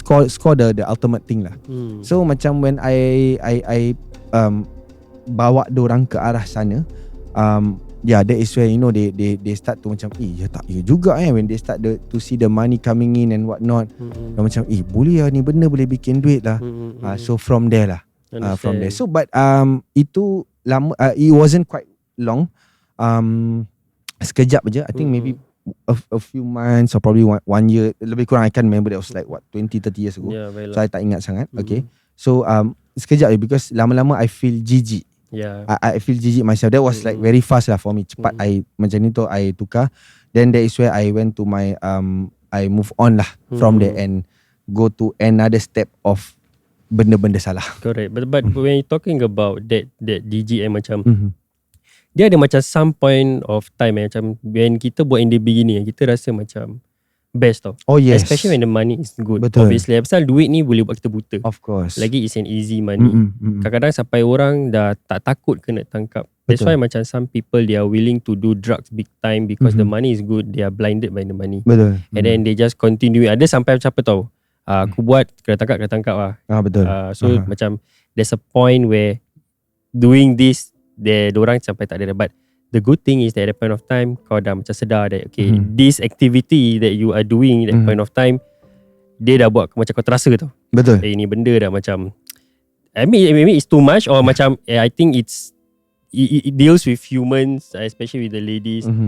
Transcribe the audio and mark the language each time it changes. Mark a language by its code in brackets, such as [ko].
[en] Score the ultimate thing lah. So macam when I [ms] bawa dorang ke arah sana, [en] yeah, that is where they start to [ms] macam ya tak ya juga [en] when they start to see the money coming in and what not. [ms] Dan macam boleh lah ni benda boleh bikin duit lah. [en] So from there lah. From there. So but [ms] itu lama, [en] it wasn't quite long. [ms] Sekejap aja. [en] I think maybe a few months or probably one year, [ms] lebih kurang. [en] I can't remember. That was like 20-30 years ago. So I [ms] tak ingat sangat. [en] Okay. So sekejap because [ms] lama-lama [en] I feel jijik. I feel jijik myself. That was like very fast lah for me. [ms] Cepat I macam ni tu I tukar. [en] Then that is where I went to my I move on lah from there and go to another step of [ms] benda-benda salah. [en] Correct. But when you talking about that jijik macam [ms] dia ada macam [en] some point of time macam when [ms] kita buat [en] in the beginning [ms] kita rasa macam [en] best tau. Oh yes. Especially when the money is good. [ms] Betul. Obviously pasal duit ni boleh buat kita buta. [en] Of course. [ms] Lagi [en] it's an easy money. [ms] Kadang-kadang sampai orang dah tak takut kena tangkap. [en] That's why macam some people they are willing to do drugs big time because the money is good. They are blinded by the money. [ms] Betul. [en] And then they just continue. [ms] Ada sampai macam apa tau, aku buat kena tangkap lah. Betul. [en] So macam there's a point where doing this [ms] diorang sampai tak ada. [en] But the good thing is that at that point of time [ms] kau dah macam sedar [en] that okay, this activity that you are doing at that point of time [ms] dia dah buat macam kau terasa tau. Betul. Ni benda dah macam [en] maybe it's too much or macam I think it deals with humans, especially with the ladies.